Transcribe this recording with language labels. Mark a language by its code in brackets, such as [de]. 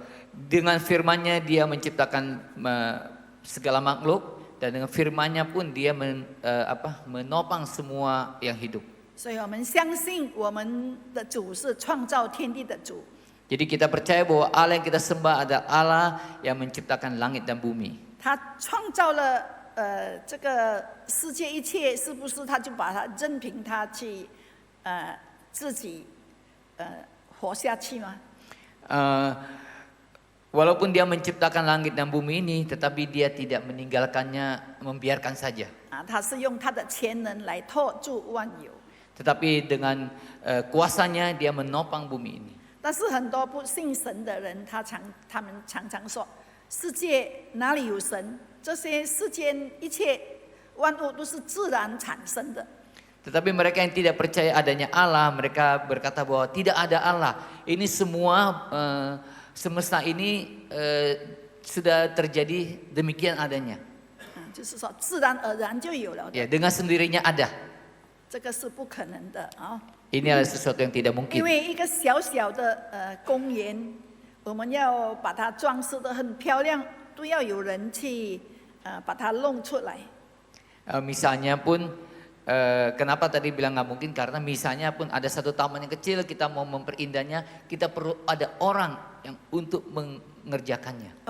[id] Dengan firman-Nya dia menciptakan segala makhluk dan dengan firman-Nya pun dia menopang semua yang hidup. [zh] 所以我们相信我们的主是创造天地的主。 [id] Jadi kita percaya bahwa Allah yang kita sembah adalah Allah yang menciptakan langit dan bumi. [zh] 他创造了这个世界一切，是不是他就把它任凭他去自己活下去吗？ [id] Walaupun dia menciptakan langit dan bumi ini, tetapi dia tidak meninggalkannya, membiarkan saja. [zh] 他是用他的全能来托住万有。 [id] Tetapi dengan kuasanya dia menopang bumi ini. [zh] 但是很多不信神的人，他们常常说，世界哪里有神？这些世间一切万物都是自然产生的。 [id] Tetapi mereka yang tidak percaya adanya Allah, mereka berkata bahwa tidak ada Allah. Ini semua semesta ini sudah terjadi demikian adanya. [zh] 就是说自然而然就有了的。 [id] Ya, dengan sendirinya ada. [zh] 这个是不可能的啊。 [id] Ini adalah sesuatu yang tidak [zh] 因 [id] mungkin. [zh] 为一个小小的公园，我们要把它装饰得很漂亮，都要有人去把它弄出来。 [id] Misalnya pun, kenapa tadi bilang nggak mungkin? Karena misalnya pun ada satu taman yang kecil, kita mau memperindah,nya kita perlu ada orang yang untuk mengerjakannya.